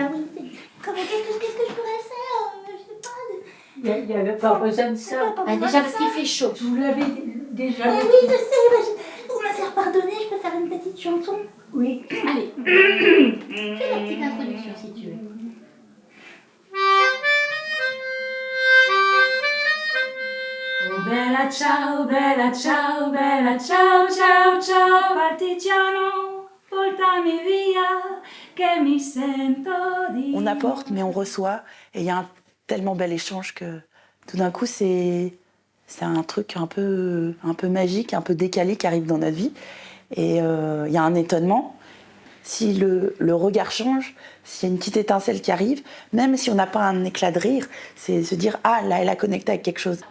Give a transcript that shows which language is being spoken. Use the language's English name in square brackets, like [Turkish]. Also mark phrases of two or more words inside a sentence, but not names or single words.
[French] qu'est-ce que je pourrais faire? Je sais pas. Il n'y avait pas besoin de ça. Déjà parce qu'il fait chaud. Vous l'avez déjà Oui, je sais. Pour me faire pardonner, je peux faire une petite chanson. Oui. Allez. Fais la petite introduction si tu veux. [Italian] Bella ciao, ciao, ciao, partigiano, portami via, che mi sento di... [French] On apporte, mais on reçoit, et il y a un tellement bel échange que tout d'un coup, c'est un truc un peu magique, un peu décalé qui arrive dans notre vie. Et il y a un étonnement. Si le regard change, s'il y a une petite étincelle qui arrive, même si on n'a pas un éclat de rire, c'est se dire « Ah, là, elle a connecté avec quelque chose ».